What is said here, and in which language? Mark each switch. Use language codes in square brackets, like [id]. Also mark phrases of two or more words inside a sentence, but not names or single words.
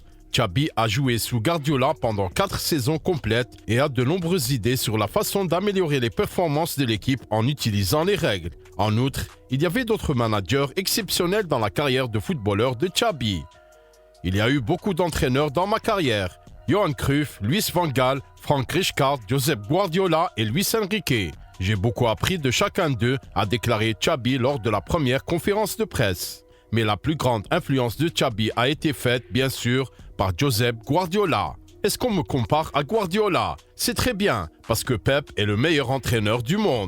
[fr] Xabi a joué sous Guardiola pendant 4 saisons complètes et a de nombreuses idées sur la façon d'améliorer les performances de l'équipe en utilisant les règles. En outre, il y avait d'autres managers exceptionnels dans la carrière de footballeur de Xabi. Il y a eu beaucoup d'entraîneurs dans ma carrière. Johan Cruyff, Luis van Gaal, Frank Rijkaard, Josep Guardiola et Luis Enrique. J'ai beaucoup appris de chacun d'eux, a déclaré Xabi lors de la première conférence de presse. Mais la plus grande influence de Xabi a été faite, bien sûr, par Josep Guardiola. Est-ce qu'on me compare à Guardiola? C'est très bien, parce que Pep est le meilleur entraîneur du monde.